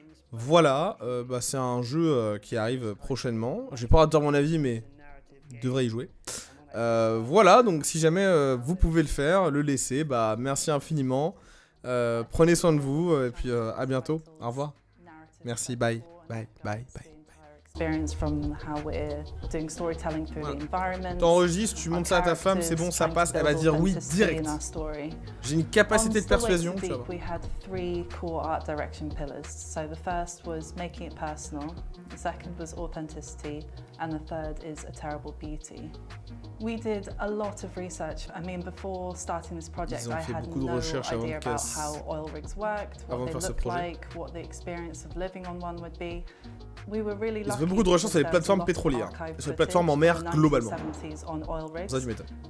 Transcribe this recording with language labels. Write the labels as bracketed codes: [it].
[fr] Voilà, c'est un jeu qui arrive prochainement. J'ai pas hâte de dire mon avis, mais je devrais y jouer. Voilà, donc si jamais vous pouvez le faire, le laisser, merci infiniment. Prenez soin de vous, et puis à bientôt. Au revoir. Merci, bye. Bye, bye, bye. [en] Experience from how we're doing storytelling through the environment. [fr] T'enregistres, tu montres ça à ta femme, c'est bon, ça passe, elle va dire oui direct. J'ai une capacité de persuasion, tu vois. [en] We had 3 core art direction pillars. So the first was making it personal, the second was authenticity, and the third is a terrible beauty. We did a lot of research. I mean, before starting this project, I had no idea about how oil rigs worked, what they looked like, what the experience of living on one would be. We were really lucky. [fr] Ils ont fait beaucoup de recherches sur les plateformes pétrolières, sur les plateformes en mer globalement. Ça, tu m'étonnes.